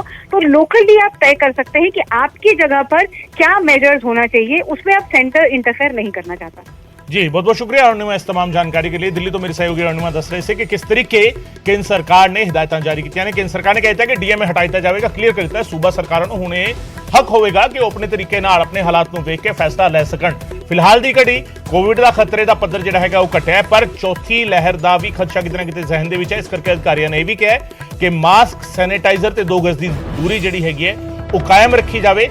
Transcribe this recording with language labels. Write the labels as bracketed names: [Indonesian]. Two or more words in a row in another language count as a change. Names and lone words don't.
[Hindi] तो लोकली आप तय कर सकते हैं कि आपकी जगह पर क्या मेजर्स होना चाहिए, उसमें अब सेंटर इंटरफेयर नहीं करना चाहता। जी, बहुत बहुत शुक्रिया अरुणिमा इस तमाम जानकारी के लिए। दिल्ली तो मेरी सहयोगी अरुणिमा दस रहे थे कि किस तरीके केंद्र सरकार ने हिदायतां जारी की। यानी केंद्र सरकार ने कहता है कि डीएमए हटाया जाएगा, क्लियर कर दिता है सूबा सरकारों [Punjabi] ਨੂੰ ਹੁਣੇ ਹੱਕ ਹੋਵੇਗਾ ਕਿ ਉਹ ਆਪਣੇ ਤਰੀਕੇ ਨਾਲ ਆਪਣੇ ਹਾਲਾਤ ਨੂੰ ਵੇਖ ਕੇ ਫੈਸਲਾ ਲੈ ਸਕਣ। ਫਿਲਹਾਲ ਦੀ ਘੜੀ ਕੋਵਿਡ ਦਾ ਖਤਰੇ ਦਾ ਪੱਧਰ ਜਿਹੜਾ ਹੈਗਾ ਉਹ ਘਟਿਆ, ਪਰ ਚੌਥੀ ਲਹਿਰ ਦਾ ਵੀ ਖਦਸ਼ਾ ਕਿਤੇ ਨਾ ਕਿਤੇ ਜ਼ਿਹਨ ਦੇ ਵਿੱਚ ਹੈ। ਇਸ ਕਰਕੇ ਅਧਿਕਾਰੀਆਂ ਨੇ ਇਹ ਵੀ ਕਿਹਾ ਕਿ ਮਾਸਕ, ਸੈਨੀਟਾਈਜ਼ਰ ਤੇ 2 ਗਜ਼ ਦੀ ਦੂਰੀ ਜਿਹੜੀ ਹੈਗੀ ਹੈ ਉਹ ਕਾਇਮ ਰੱਖੀ ਜਾਵੇ।